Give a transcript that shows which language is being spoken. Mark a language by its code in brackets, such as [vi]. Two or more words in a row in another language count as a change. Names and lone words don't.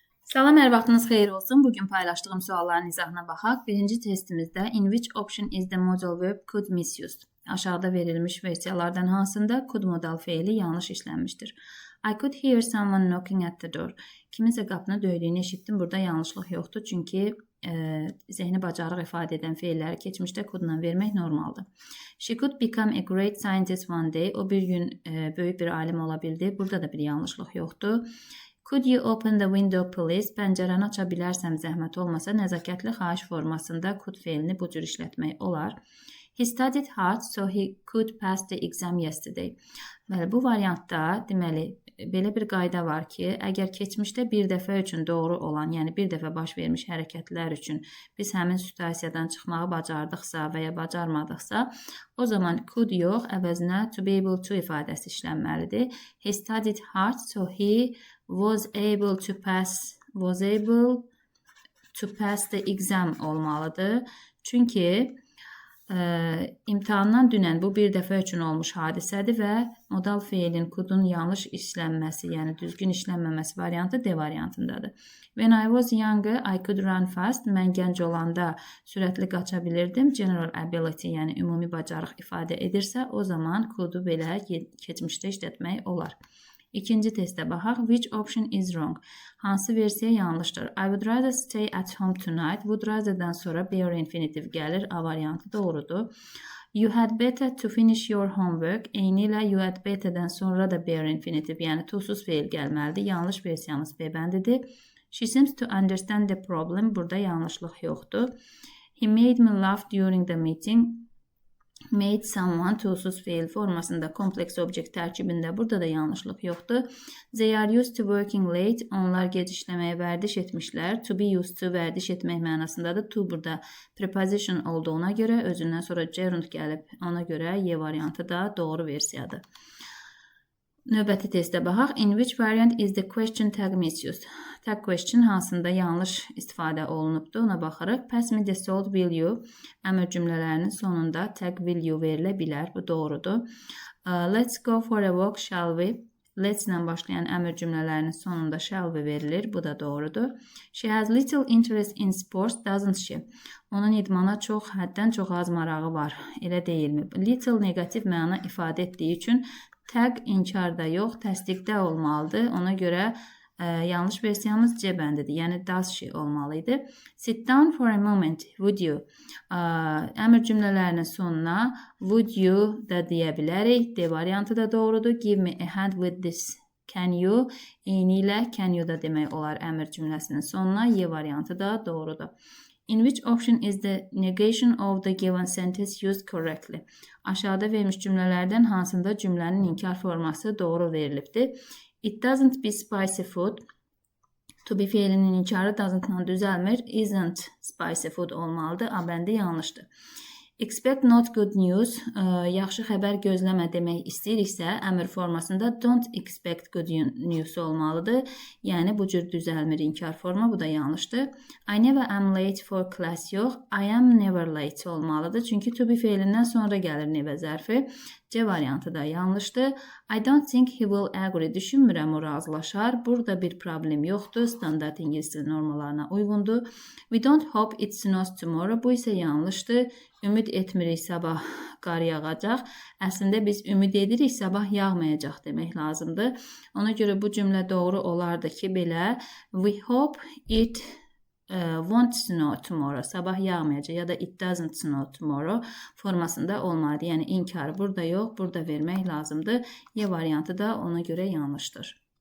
[az] Salam, hər vaxtınız xeyir olsun. Bugün paylaşdığım sualların izahına baxaq. Birinci testimizdə [en] in which option is the modal verb could misused? [az] Aşağıda verilmiş versiyalardan hansında could modal feili yanlış işlənmişdir? [en] I could hear someone knocking at the door. [az] Kiminsə qapını döydüyünü eşitdim. Burada yanlışlıq yoxdur. Çünki zehni bacarıq ifadə edən feilləri keçmişdə could-la vermək normaldır. [en] She could become a great scientist one day. [az] O bir gün böyük bir alim ola bildi. Burada da bir yanlışlıq yoxdur. [en] Could you open the window please? [az] Pəncərəni aça bilərsəm zəhmət olmasa nəzakətli xahiş formasında could feilini bu cür işlətmək olar. [en] He studied hard so he could pass the exam yesterday. [az] Bəli, bu variantda deməli belə bir qayda var ki, əgər keçmişdə bir dəfə üçün doğru olan, yəni bir dəfə baş vermiş hərəkətlər üçün biz həmin situasiyadan çıxmağı bacardıqsa və ya bacarmadıqsa, o zaman could yox, əvəzinə [en] to be able to [az] ifadəsi işlənməlidir. [en] He studied hard so he was able to pass the exam olmalıdır. [az] Çünki imtahandan dünən bu bir dəfə üçün olmuş hadisədir və modal feilin could-un yanlış işlənməsi, yəni düzgün işlənməməsi variantı D variantındadır. [en] When I was younger, I could run fast. [az] Mən gənc olanda sürətli qaça bilirdim. [en] General ability, [az] yəni ümumi bacarıq ifadə edirsə, o zaman could-u belə keçmişdə işlətmək olar. İkinci testə baxaq. [en] Which option is wrong? [az] Hansı versiya yanlışdır? [en] I would rather stay at home tonight. Would rather'dan [az] sonra [en] bare infinitive [az] gəlir. A variantı doğrudur. [en] You had better to finish your homework. [az] Eyni ilə [en] you had better'dən [az] sonra da [en] bare infinitive, [az] yəni to-suz feil gəlməlidir. Yanlış versiyamız B bəndidir. [en] She seems to understand the problem. [az] Burada yanlışlıq yoxdur. [en] He made me laugh during the meeting. Made someone [az] to-suz feil formasında kompleks object tərkibində burada da yanlışlıq yoxdur. [en] They are used to working late. [az] Onlar gec işləməyə vərdiş etmişlər. [en] To be used to [az] vərdiş etmək mənasındadır. To burada preposition olduğuna görə özündən sonra gerund gəlib. Ona görə Y variantı da doğru versiyadır. Növbəti testə baxaq. [en] In which variant is the question tag misused? Tag question [az] hansında yanlış istifadə olunubdur? Ona baxarıq. [en] Pass me the salt, will you? [az] Əmr cümlələrinin sonunda tag [en] will you [az] verilə bilər. Bu doğrudur. [en] Let's go for a walk, shall we? [az] Let's ilə başlayan əmr cümlələrinin sonunda [en] shall we [az] verilir. Bu da doğrudur. [en] She has little interest in sports, doesn't she? [az] Onun idmana həddən çox az marağı var. Elə deyilmi? Little negativ məna ifadə etdiyi üçün tag inkarda yox, təsdiqdə olmalıdır. Ona görə yanlış versiyamız C bəndidir. Yəni [en] does she [az] olmalıydı. [en] Sit down for a moment, would you? [az] Əmr cümlələrinin sonuna [en] would you [az] da deyə bilərik. D variantı da doğrudur. [en] Give me a hand with this. Can you? [az] Eyni ilə [en] can you [az] da demək olar əmr cümləsinin sonuna. Y variantı da doğrudur. [en] In which option is the negation of the given sentence used correctly? [az] Aşağıda vermiş cümlələrdən hansında cümlənin inkar forması doğru verilibdir? [en] It doesn't be spicy food. To be [az] feilinin inkarı [en] doesn't-la düzəlmir. Isn't spicy food olmalıdır. [az] A bəndi yanlışdır. [en] Expect not good news. [az] Yaxşı xəbər gözləmə demək istəyiriksə, əmr formasında [en] don't expect good news [az] olmalıdır. Yəni bu cür düzəlmir inkar forma. Bu da yanlışdır. [en] I never am late for class yox. I am never late olmalıdır. [az] Çünki [en] to be [az] feilindən sonra gəlir nevə zərfi. C variantı da yanlışdır. [en] I don't think he will agree. [az] Düşünmürəm o razılaşar. Burada bir problem yoxdur. Standart ingilis dili normalarına uyğundur. [en] We don't hope it snows tomorrow. [az] Bu isə yanlışdır. Ümid etmirik sabah qar yağacaq. Əslində biz ümid edirik sabah yağmayacaq demək lazımdır. Ona görə bu cümlə doğru olardı ki, belə [en] we hope it won't snow tomorrow. [az] Sabah yağmayacaq ya da [en] it doesn't snow tomorrow [az] formasında olmalıdır. Yəni inkarı burada yox, burada vermək lazımdır. Y variantı da ona görə yanlışdır.